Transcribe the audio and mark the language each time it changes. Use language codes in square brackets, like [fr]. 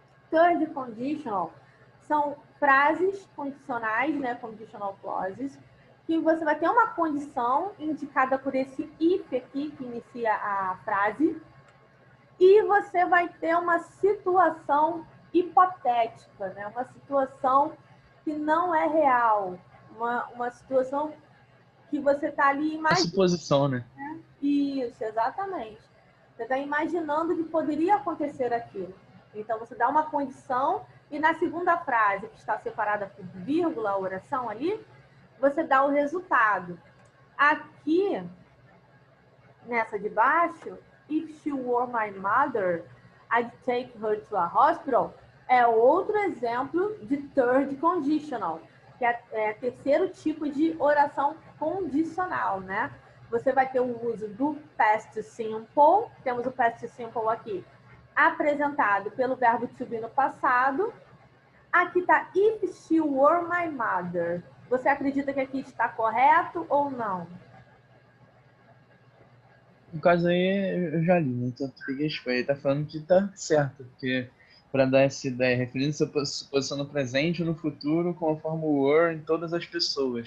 [pt] Third conditional são frases condicionais, né, conditional clauses, que você vai ter uma condição indicada por esse if aqui, que inicia a frase, e você vai ter uma situação hipotética, né, uma situação que não é real, uma situação que você está ali imaginando. A suposição, né? Isso, exatamente. Você está imaginando que poderia acontecer aquilo. Então, você dá uma condição e na segunda frase, que está separada por vírgula, a oração ali, você dá o resultado. Aqui, nessa de baixo, [en] if she were my mother, I'd take her to a hospital. [pt] É outro exemplo de third conditional, que é terceiro tipo de oração condicional, né? Você vai ter o uso do past simple, temos o past simple aqui, apresentado pelo verbo to be no passado. Aqui está [en] if she were my mother. [pt] Você acredita que aqui está correto ou não? No caso aí, eu já li, né? Então peguei a Ele tá falando que tá certo, porque para dar essa ideia, referindo sua posição no presente ou no futuro com a forma were em todas as pessoas.